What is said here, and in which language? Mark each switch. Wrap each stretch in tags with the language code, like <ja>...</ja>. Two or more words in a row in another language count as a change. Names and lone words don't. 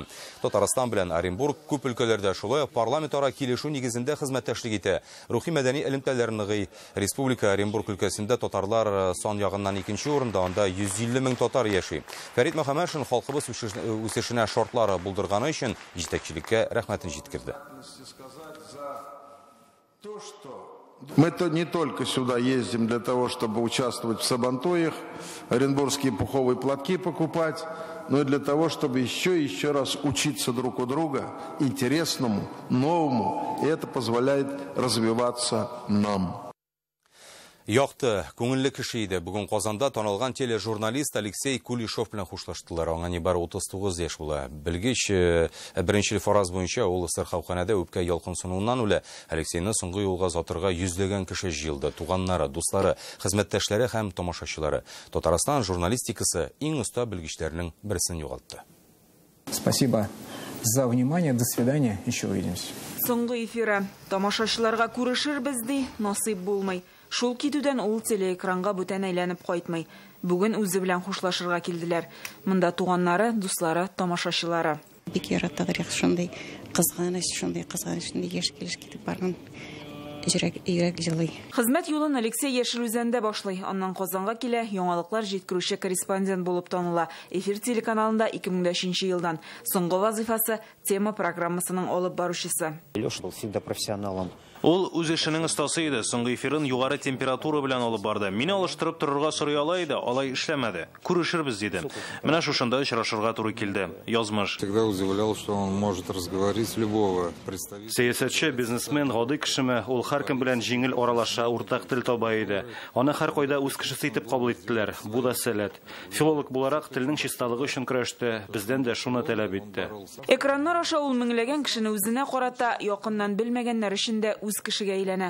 <tt>Татарстан белән Оренбург күп өлкәләрдә шулай парламентара килешү нигезендә хезмәттәшлек итә. Рухи мәдәни элемтәләр ныгый. Республика Оренбург өлкәсендә татарлар сан ягыннан 2нче урында, анда 150 мең татар яши. Фәрит Мөхәммәтшин халкыбыз үсешенә шартлары булдырганы өчен җитәкчелеккә рәхмәтен җиткерде.</tt> <ru>Мы не только сюда ездим для того, чтобы участвовать в сабантуях, оренбургские пуховые платки покупать, но и для того, чтобы еще раз учиться друг у друга интересному, новому, и это позволяет развиваться нам.</ru> <tt>Яқты, күңелле кеше иде. Бүген Казанда танылган тележурналист Алексей Кулешов белән хушлаштылар. Аңа нибары 39 яшь була. Белгеч беренче фараз буенча ул сырхауханәдә үпкә ялкынсынуыннан үлә. Алексейны соңгы юлга затырга йөзләгән кеше җыелды. Туганнары, дуслары, хезмәттәшләре һәм тамашачылары. Татарстан журналистикасы иң оста белгечләрнең берсен югалтты.</tt> <ru>Спасибо за внимание. До свидания. Еще увидимся.</ru> <tt>Соңгы эфиры. Тамашачыларга күрешербез ди, насыйп булмый. Шул китүдән ул телеэкранга бүтән әйләнеп кайтмый. Бүген үзе белән хушлашырга килделәр. Монда туганнары, дуслары, тамашачылары. Бик яраталар шундый кызганыч, яшь килеш китеп барган. Йөрәк җылый. Хезмәт юлын Алексей Яшел үзәндә башлый. Аннан Казанга килә, яңалыклар җиткерүче корреспондент булып таныла. Эфир телеканалында 2003 елдан. Соңгы вазифасы тема программасының алып баручысы.</tt> <ru>Леша был всегда профессионалом.</ru> <tt>Ул үз эшенең остасы иде. Соңгы эфирын югары температура белән алып барды. Мине алыштырып торырга сорый ала иде, алай эшләмәде. Күрешербез диде. Менә шушында очрашырга туры килде. Язмыш.</tt> <ru>Всегда удивлял, что он может разговорить любого представителя.</ru> <tt>Сәясәтче, бизнесмен, гади кешеме, ул һәркем белән җиңел аралаша, уртак тел таба иде. Аны һәр кайда үз кешесе итеп кабул иттеләр. Бу да сәләт. Филолог буларак телнең чисталыгы өчен көрәште. Бездән дә шуны таләп итте. Экраннар аша ул меңләгән кешене үзенә карата, якыннан белмәгәннәр өчен дә үз кешегә әйләнә.</tt>